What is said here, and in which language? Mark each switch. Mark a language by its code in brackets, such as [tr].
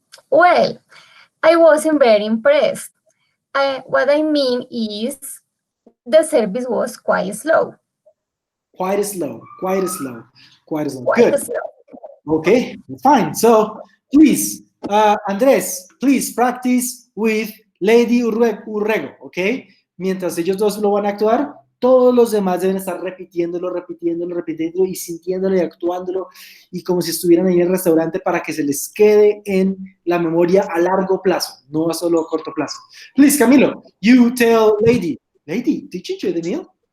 [en] Well, I wasn't very impressed. What I mean is the service was quite slow. Quite slow. Good. Okay, fine. So, please, Andrés, please practice with Lady Urrego, okay? [es] Mientras ellos dos lo van a actuar, todos los demás deben estar repitiéndolo y sintiéndolo y actuándolo y como si estuvieran ahí en el restaurante para que se les quede en la memoria a largo plazo, no a solo a corto plazo. [en] Please, Camilo, you tell Lady, did you enjoy the meal?